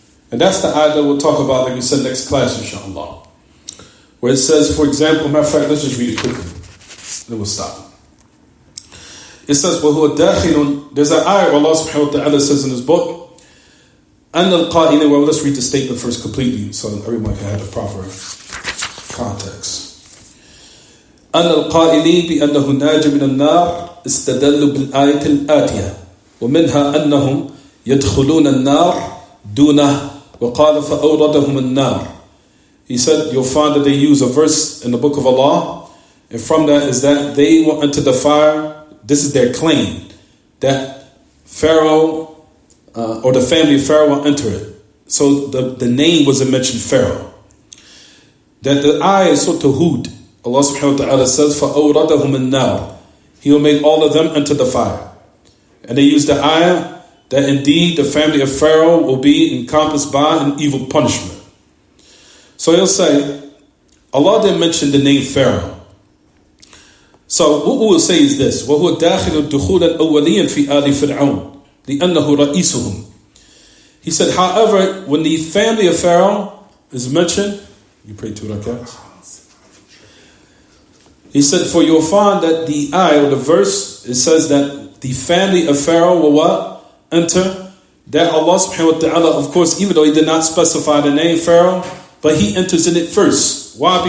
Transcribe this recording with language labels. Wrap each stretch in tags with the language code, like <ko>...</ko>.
<en>And that's the ayah that we'll talk about, like we said, next class, inshallah. Where it says, for example, matter of fact, let's just read it quickly. Then we'll stop. It says,</en> <ar>وَهُوَ دَاخِلٌ.</ar> <en>There's an ayah where Allah subhanahu wa ta'ala says in his book,</en> <ar>أَنَّ الْقَائِلِ.</ar> <en>Well, let's read the statement first completely so everyone can have the proper context.</en> <ar>أَنَّ الْقَائِلِ بِأَنَّهُ نَاجٍ مِنَ النَّارِ استدلوا بالآية الآتية ومنها أنهم يدخلون النار دونه وقال فأوردهم النار.</ar> <en>He said, you'll find that they use a verse in the book of Allah, and from that is that they will enter the fire. This is their claim, that Pharaoh or the family of Pharaoh will enter it. So the name wasn't mentioned, Pharaoh. That the ayah is Surah Hud. Allah subhanahu wa ta'ala says,</en> <ar>فَأَوْرَدَهُمُ النَّارِ.</ar> <en>He will make all of them enter the fire. And they use the ayah that indeed the family of Pharaoh will be encompassed by an evil punishment. So he'll say, Allah didn't mention the name Pharaoh. So what we will say is this:</en> <ar>وَهُوَ دَاخِلُ الدُّخُولَ الْأَوَّلِيًّا فِي آلِ فِرْعَوْنَ لِأَنَّهُ رَئِيسُهُمْ.</ar> <en>He said, however, when the family of Pharaoh is mentioned, you pray 2 rakats. He said, for you'll find that the ayah or the verse, it says that the family of Pharaoh will what? Enter. That Allah subhanahu wa ta'ala, of course, even though He did not specify the name Pharaoh, but He enters in it first. Why?</en>